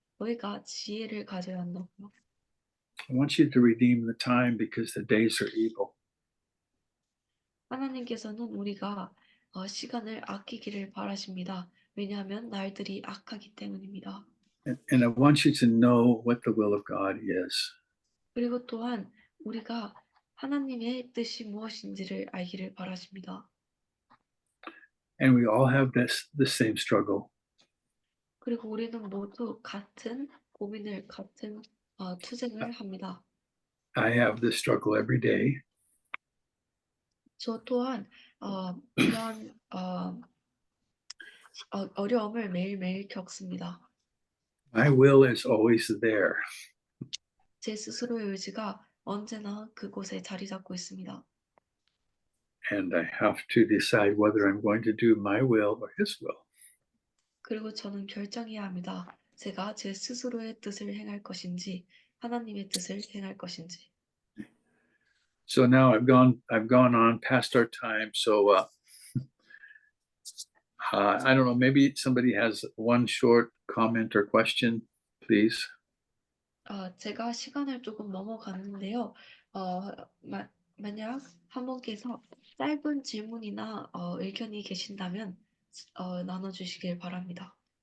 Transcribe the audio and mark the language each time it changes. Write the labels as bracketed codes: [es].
[ko] 너희가 지혜를 가져야 한다고요. [en] I want you to redeem the time because the days are evil. [ko] 하나님께서는 우리가 시간을 아끼기를 바라십니다. 왜냐하면 날들이 악하기 때문입니다. [en] And I want you to know what the will of God is. [ko] 그리고 또한 우리가 하나님의 뜻이 무엇인지를 알기를 바라십니다. [en] And we all have the same struggle. [ko] 그리고 우리는 모두 같은 고민을, 같은 투쟁을 합니다. [en] I have this struggle every day. [ko] 저 또한 이런 어려움을 매일매일 겪습니다. [en] My will is always there. [ko] 제 스스로의 의지가 언제나 그곳에 자리 잡고 있습니다. [en] And I have to decide whether I'm going to do my will or his will. [ko] 그리고 저는 결정해야 합니다. 제가 제 스스로의 뜻을 행할 것인지 하나님의 뜻을 행할 것인지. [en] So now I've gone on past our time. So I don't know. Maybe somebody has one short comment or question, please. [ko] 제가 시간을 조금 넘어갔는데요. 만약 한 분께서 짧은 질문이나 의견이 계신다면 나눠주시길 바랍니다.